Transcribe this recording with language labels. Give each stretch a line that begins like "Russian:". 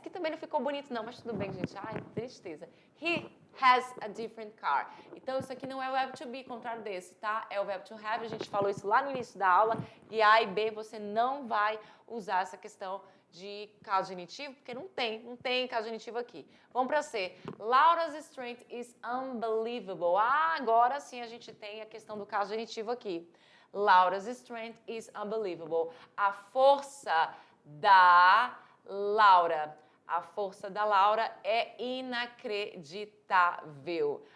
Portuguese: Que também não ficou bonito não, mas tudo bem, gente. Ai, tristeza.
English: He has a different car.
Portuguese: Então, isso aqui não é o verbo to be, contrário desse, tá? É o verbo to have, a gente falou isso lá no início da aula, e A e B você não vai usar essa questão de caso genitivo, porque não tem caso genitivo aqui. Vamos para C.
English: Laura's strength is unbelievable.
Portuguese: Agora sim a gente tem a questão do caso genitivo aqui.
English: Laura's strength is unbelievable.
Portuguese: A força da Laura. A força da Laura é inacreditável.